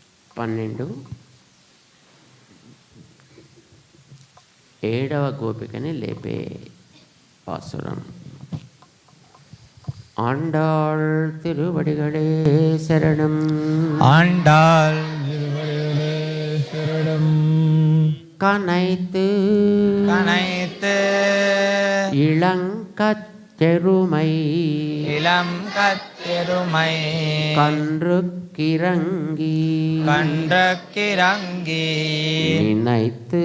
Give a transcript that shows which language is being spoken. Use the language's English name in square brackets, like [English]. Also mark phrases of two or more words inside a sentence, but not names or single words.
[Telugu] 12 7వ గోపికని లేపే పాసురం. [Tamil] ஆண்டாள் திருவடிகளே சரணம். ஆண்டாள் திருவடிகளே சரணம். கனைத்து கனைத்து இளங்கத்தெருமை இளம் கத்தெருமை கன்றுக்கிறங்கி கன்றுக்கிறங்கி நினைத்து